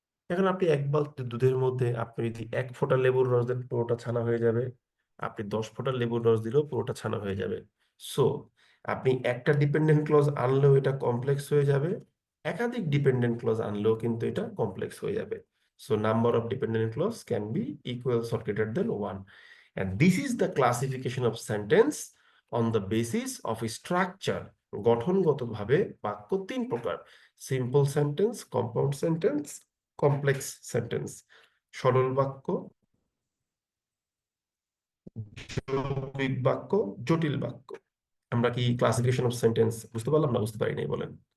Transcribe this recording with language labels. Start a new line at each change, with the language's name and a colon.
Bangla: এখন আপনি এক বালতি দুধের মধ্যে আপনি যদি 1 ফোঁটা লেবুর রস দেন, পুরোটা ছানা হয়ে যাবে। আপনি 10 ফোঁটা লেবুর রস দিলেও পুরোটা ছানা হয়ে যাবে। সো আপনি একটা ডিপেন্ডেন্ট ক্লজ আনলেও এটা কমপ্লেক্স হয়ে যাবে, একাধিক ডিপেন্ডেন্ট ক্লজ আনলেও কিন্তু এটা কমপ্লেক্স হয়ে যাবে।
English: So number of dependent clause can be equals or greater than 1, and this is the classification of sentence on the basis of structure.
Bangla: গঠনগতভাবে বাক্য 3 প্রকার: simple sentence, compound sentence, complex sentence. সরল বাক্য, যৌগিক বাক্য, জটিল বাক্য। আমরা কি ক্লাসিফিকেশন অফ সেন্টেন্স বুঝতে পারলাম না বুঝতে পারি নাই বলেন?